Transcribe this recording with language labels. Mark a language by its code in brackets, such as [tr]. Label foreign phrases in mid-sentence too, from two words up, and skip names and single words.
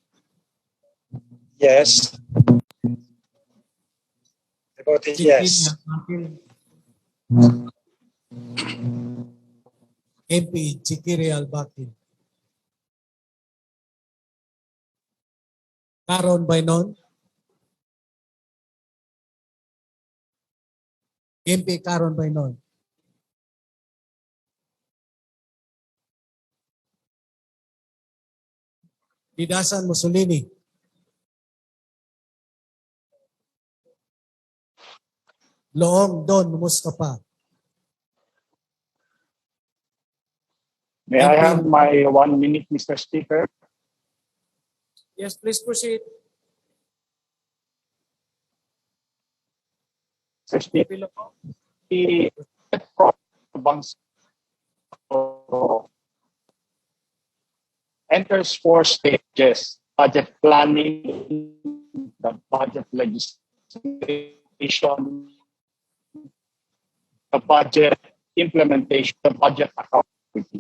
[en] Yes. The vote is yes. MP Chikiri Al-Bakir. Karon Bainon. MP Karon Bainon. Didasan Mussolini. Loong Don Mustafa. May I have my 1 minute, Mr. Speaker? Yes, please proceed. Mr. Speaker, the Bangsamoro enters 4 stages: budget planning, the budget legislation, the budget implementation, the budget accountability.